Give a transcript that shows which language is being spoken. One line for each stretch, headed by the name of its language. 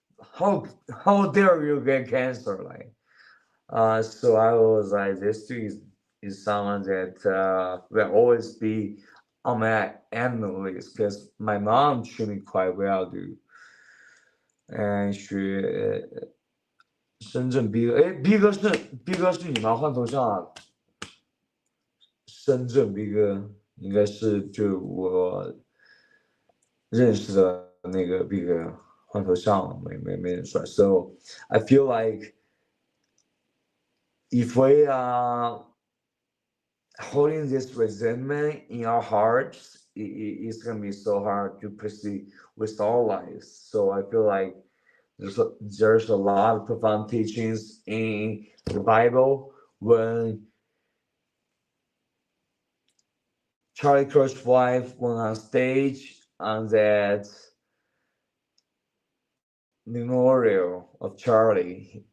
English: how dare you get cancer? Like, so I was like, this dude is someone that will always be on my animal list because my mom treated me quite well, dude.
Chinese: And she 深圳 B 哥，哎，B 哥是你吗？换头像啊，深圳 B 哥应该是就我认识的那个 B 哥，换头像没人帅。
English: So I feel like if we are holding this resentment in our hearts, it's gonna be so hard to proceed with our lives. So I feel like there's a lot of profound teachings in the Bible when Charlie Kirk's wife went on stage on that memorial of Charlie.